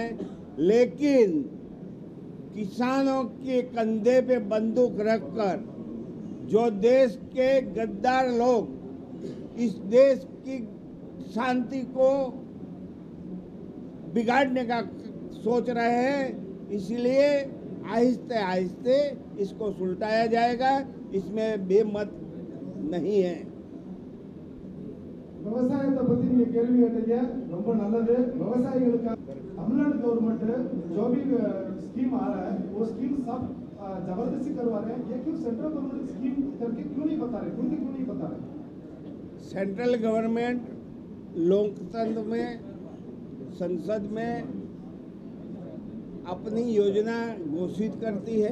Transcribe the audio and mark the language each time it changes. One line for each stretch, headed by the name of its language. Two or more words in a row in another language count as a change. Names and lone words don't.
Hindi: लेकिन किसानों के कंधे पे बंदूक रखकर जो देश के गद्दार लोग इस देश की शांति को बिगाड़ने का सोच रहे हैं, इसलिए आहिस्ते आहिस्ते इसको सुलझाया जाएगा, इसमें बेमत नहीं है।
Tamil: விவசாயத்தை பத்தி நீங்க கேள்வி கேட்டீங்க, ரொம்ப நல்லது।
Hindi: விவசாயிகளுக்கு तमिलनाडु गवर्नमेंट जो भी स्कीम आ रहा है वो स्कीम सब जबरदस्ती करवा रहे हैं। ये क्यों
English: central government scheme
Hindi: करके क्यों नहीं बता रहे, क्यों नहीं बता रहे?
English: central government
Hindi: लोकतंत्र में, संसद में अपनी योजना घोषित करती है।